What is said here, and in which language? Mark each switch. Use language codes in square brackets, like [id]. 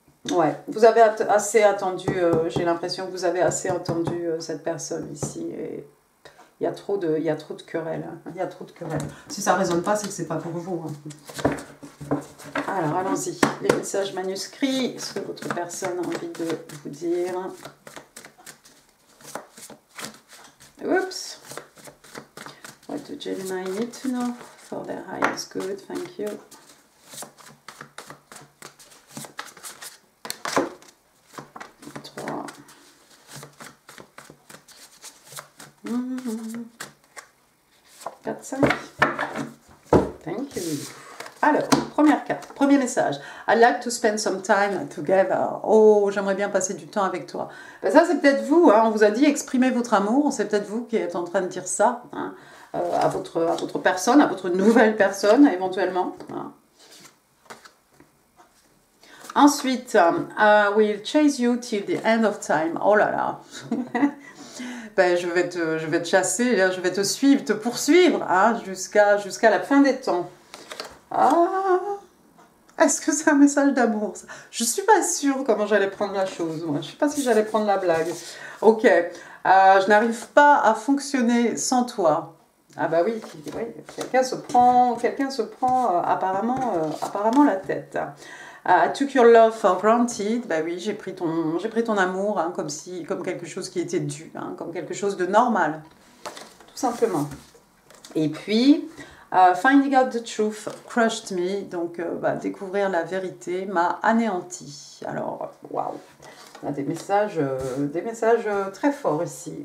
[fr] Ouais, vous avez assez attendu, j'ai l'impression que vous avez assez entendu cette personne ici. Et il y a trop de querelles. Il y a trop de querelles. Si ça ne résonne pas, c'est que ce n'est pas pour vous. Hein. Alors, allons-y. Les messages manuscrits, ce que votre personne a envie de vous dire. Oups. [en] What do Gemini need to know for their highest good? Thank you. [fr] Trois. [en] 4, 5. Thank you. [fr] Alors, première carte, premier message. [en] I'd like to spend some time together. [fr] Oh, j'aimerais bien passer du temps avec toi. Ben ça, c'est peut-être vous. Hein. On vous a dit exprimez votre amour. C'est peut-être vous qui êtes en train de dire ça, hein, à votre personne, à votre nouvelle personne, éventuellement. Hein. Ensuite, [en] I will chase you till the end of time. [fr] Oh là là. Ben, je vais te chasser, je vais te suivre, te poursuivre, hein, jusqu'à la fin des temps. Ah, Est-ce que c'est un message d'amour? Je suis pas sûre comment j'allais prendre la chose, moi. Je sais pas si j'allais prendre la blague. Ok. Je n'arrive pas à fonctionner sans toi. Ah bah oui, oui. Quelqu'un se prend apparemment la tête. [en] I took your love for granted. [fr] Bah oui, j'ai pris ton amour hein, comme quelque chose qui était dû, hein, comme quelque chose de normal, tout simplement. Et puis, [en] finding out the truth crushed me. [fr] Donc, découvrir la vérité m'a anéanti. Alors, waouh, on a des messages très forts ici.